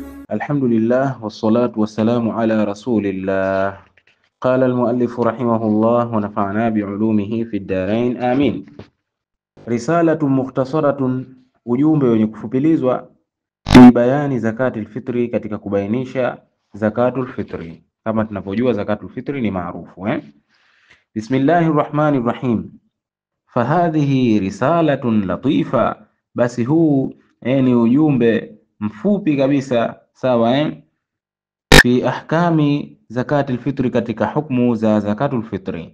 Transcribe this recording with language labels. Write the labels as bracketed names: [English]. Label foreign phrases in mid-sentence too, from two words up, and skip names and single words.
[Arabic] الحمد لله والصلاة والسلام على رسول الله. قال المؤلف رحمه الله ونفعنا بعلومه في الدارين آمين. رسالة مختصرة, [Swahili] ujumbe wenye kufupilizwa, [Arabic] في بيان زكاة الفطر, [Swahili] katika kubainisha [Arabic] زكاة الفطر. [Swahili] Kama tunapojua [Arabic] زكاة الفطر [Swahili] ni maarufu [Arabic] بسم الله الرحمن الرحيم. فهذه رسالة لطيفة, [Swahili] basi huu ni ujumbe mfupi kabisa, sawa [Arabic] في أحكام زكاة الفطر, [Swahili] katika hukmu za [Arabic] زكاة الفطر.